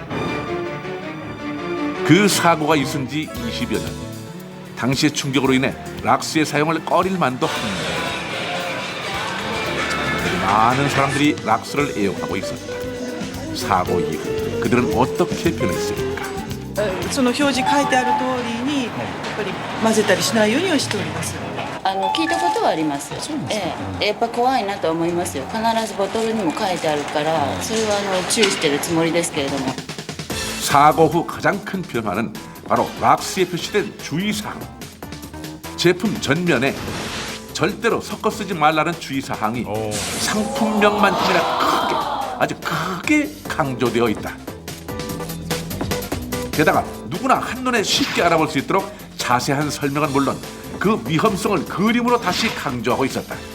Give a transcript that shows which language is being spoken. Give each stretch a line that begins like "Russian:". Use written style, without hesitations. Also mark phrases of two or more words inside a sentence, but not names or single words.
Korean: 그 사고가 있은 지 20여 년. 당시의 충격으로 인해 락스의 사용을 꺼릴 만도 합니다. 많은 사람들이 락스를 애용하고 있었다. 사고 이후 그들은 어떻게 변했을까?
Japanese: その表示書いてある通りにやっぱり混ぜたりしないようにはしております。聞いたことはあります。やっぱ怖いなと思いますよ。必ずボトルにも書いてあるから、それは注意してるつもりですけれども。
Korean: 사고 후 가장 큰 변화는 바로 락스에 표시된 주의사항. 제품 전면에 절대로 섞어 쓰지 말라는 주의사항이 상품명만큼이나 크게, 아주 크게 강조되어 있다. 게다가 누구나 한눈에 쉽게 알아볼 수 있도록 자세한 설명은 물론 그 위험성을 그림으로 다시 강조하고 있었다.